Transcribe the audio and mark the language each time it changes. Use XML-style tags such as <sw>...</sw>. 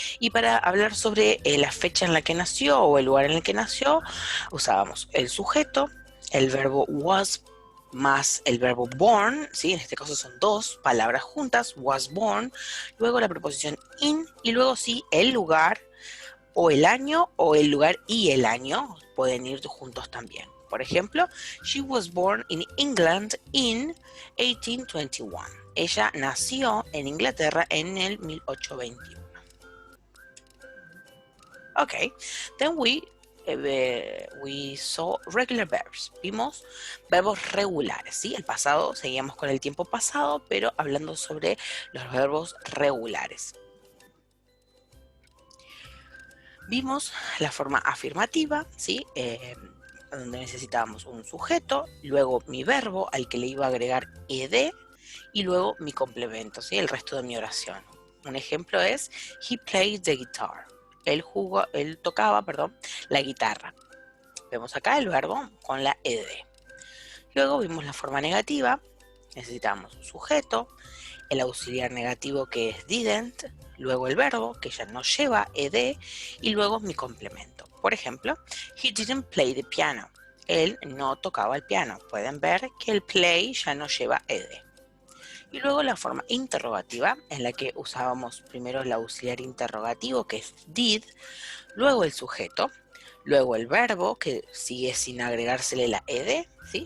<es>Y para hablar sobre la fecha en la que nació o el lugar en el que nació, usábamos el sujeto, el verbo was más el verbo born, ¿sí? En este caso son dos palabras juntas, was born, luego la preposición in y luego sí el lugar o el año o el lugar y el año pueden ir juntos también. Por ejemplo,</es> <en>she was born in England in 1821.</en> <es>Ella nació en Inglaterra en el 1821.</es> <en>Okay, then we saw regular verbs.</en> <es>Vimos verbos regulares, ¿sí? El pasado, seguíamos con el tiempo pasado, pero hablando sobre los verbos regulares. Vimos la forma afirmativa, ¿sí? Donde necesitábamos un sujeto, luego mi verbo al que le iba a agregar ed y luego mi complemento, ¿sí? El resto de mi oración. Un ejemplo es</es> <en>he played the guitar.</en> <es>Él tocaba, la guitarra. Vemos acá el verbo con la ed. Luego vimos la forma negativa. Necesitamos un sujeto, el auxiliar negativo que es didn't, luego el verbo que ya no lleva ed y luego mi complemento. Por ejemplo,</es> <en>he didn't play the piano.</en> <es>Él no tocaba el piano. Pueden ver que el play ya no lleva ed. Y luego la forma interrogativa, en la que usábamos primero el auxiliar interrogativo, que es did, luego el sujeto, luego el verbo, que sigue sin agregársele la ed, ¿sí?</es>